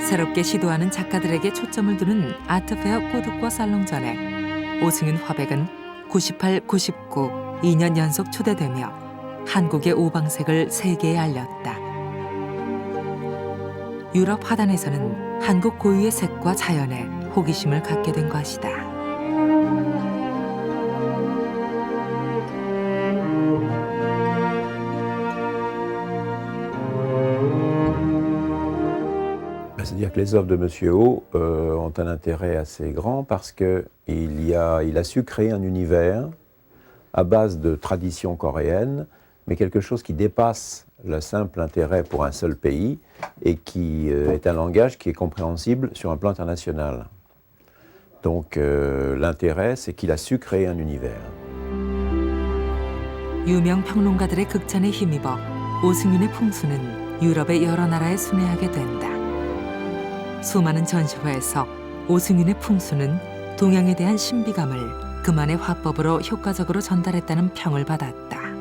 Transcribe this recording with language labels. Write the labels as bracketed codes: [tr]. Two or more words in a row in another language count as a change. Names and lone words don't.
[ko] 새롭게 시도하는 작가들에게 초점을 두는 아트페어 꼬드과 살롱전에 오승윤 화백은 98, 99, 2년 연속 초대되며 한국의 오방색을 세계에 알렸다. 유럽 화단에서는 한국 고유의 색과 자연에 호기심을 갖게 된 것이다. [fr] C'est-à-dire que les œuvres de Monsieur O ont un intérêt assez grand parce qu'il a su créer un univers à base de traditions coréennes, mais quelque chose qui dépasse le simple intérêt pour un seul pays et qui est un langage qui est compréhensible sur un plan international. Donc l'intérêt, c'est qu'il a su créer un univers. [ko] 유명 평론가들의 극찬에 힘입어 오승윤의 풍수는 유럽의 여러 나라에 순회하게 된다. 수많은 전시회에서 오승윤의 풍수는 동양에 대한 신비감을 그만의 화법으로 효과적으로 전달했다는 평을 받았다.